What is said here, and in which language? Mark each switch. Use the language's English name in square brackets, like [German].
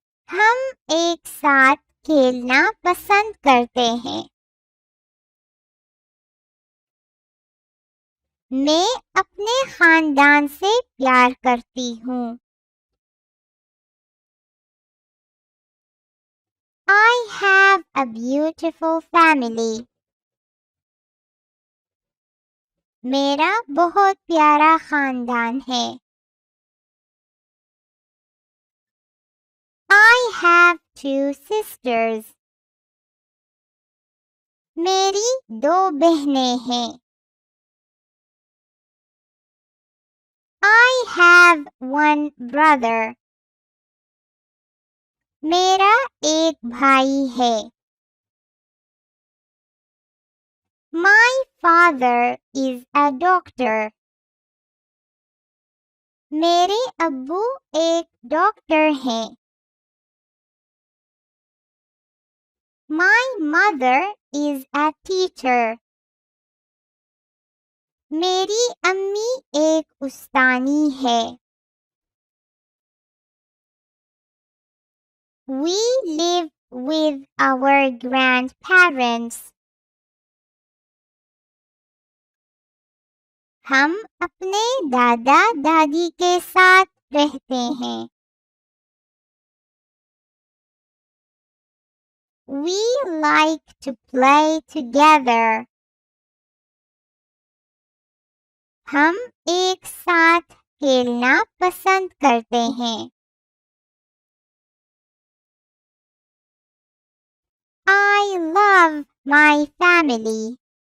[Hindi] हम एक साथ खेलना पसंद करते हैं. मैं अपने खानदान से प्यार करती हूँ. [English] I have a beautiful family. [Hindi] मेरा बहुत प्यारा खानदान है. [English] I have 2 sisters. [Hindi] मेरी 2 बहनें हैं. [English] I have 1 brother. [Hindi] मेरा एक भाई है. [English] My father is a doctor. [Hindi] मेरे अब्बू एक डॉक्टर हैं. [English] My mother is a teacher. [Hindi] मेरी अम्मी एक उस्तानी है. [English] We live with our grandparents. [Hindi] हम अपने दादा दादी के साथ रहते हैं. [English] We like to play together. [Hindi] हम एक साथ खेलना पसंद करते हैं. [English] I love my family.